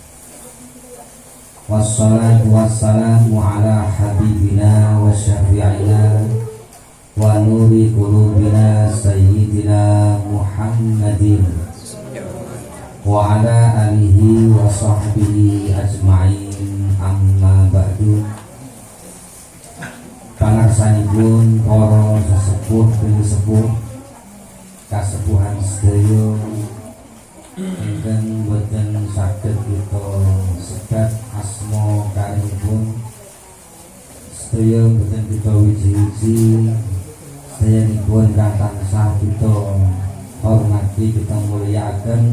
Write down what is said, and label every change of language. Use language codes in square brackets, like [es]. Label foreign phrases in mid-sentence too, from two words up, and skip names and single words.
[ar] والصلاة والسلام على حبيبنا وشفيعنا ونور قلوبنا سيدنا محمد وعلى آله وصحبه أجمعين أما بعد. [jv] Pangarsanipun para sesepuh sesepuh kasepuhan sedaya ingkang boten saged kita sebat asma kalimipun, sedaya boten kita wiji-wiji, sedayanipun kang tansah kita hormati, kita mulyakaken.